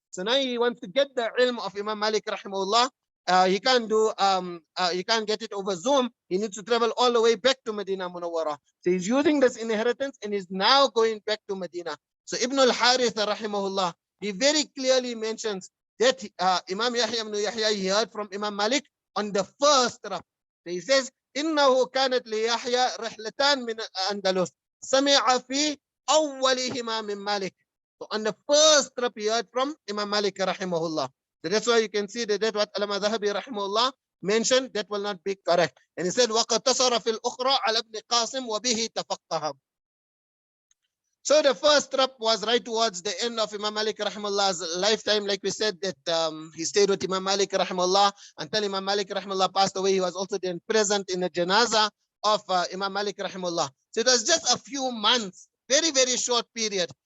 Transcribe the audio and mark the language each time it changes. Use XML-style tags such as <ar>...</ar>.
<en>So now he wants to get the ilm of Imam Malik rahimahullah. He can't get it over Zoom. He needs to travel all the way back to Medina Munawwara. So he's using this inheritance and he's now going back to Medina. So Ibn al-Harith rahimahullah, he very clearly mentions that Imam Yahya ibn Yahya, he heard from Imam Malik on the first trip. So he says,</en> <ar>إنه كانت ليحيى رحلتان من أندلس سمع في أولهما من مالك.</ar> <en>So on the first trip he heard from Imam Malik rahimahullah. So that's why you can see that what Allama Dhahabi rahimahullah mentioned, that will not be correct. And he said,</en> <ar>وَقَدْ فِي الْأُخْرَى عَلَى ابْنِ قَاسِمْ وَبِهِ تَفَقَّهَ.</ar> <en>So the first trip was right towards the end of Imam Malik rahimahullah's lifetime. Like we said, that he stayed with Imam Malik rahimahullah until Imam Malik rahimahullah passed away. He was also then present in the janazah of Imam Malik rahimahullah. So it was just a few months, very, very short period.</en>